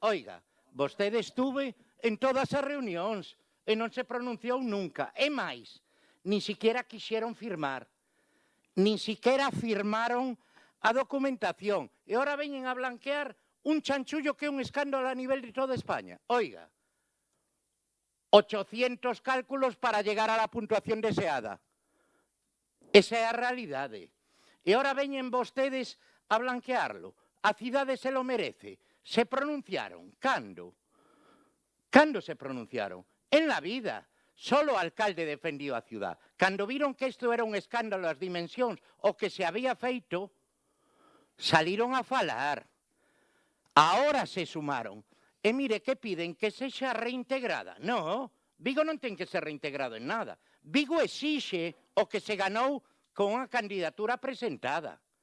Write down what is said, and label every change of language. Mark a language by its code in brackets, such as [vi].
[gl] Oiga, vostede estuve en todas as reunións e non se pronunciou nunca. E máis, [es] ni siquiera [gl] quixeron firmar. [es] Ni siquiera [gl] firmaron a documentación. E ahora veñen a blanquear un chanchullo que é un escándalo a nivel de toda España. [es] Oiga, 800 cálculos para llegar a la puntuación deseada. [gl] Esa é a realidade. E ahora veñen vostedes a blanquearlo. A cidade se lo merece. Se pronunciaron. Cando? Cando se pronunciaron? [es] En la vida. Solo o alcalde defendió a ciudad. [gl] Cando viron que isto era un escándalo as dimensións o que se había feito, saliron a falar. Ahora se sumaron. E mire, que piden? Que sexa reintegrada. No, Vigo non ten que ser reintegrado en nada. Vigo exixe o que se ganou con unha candidatura presentada.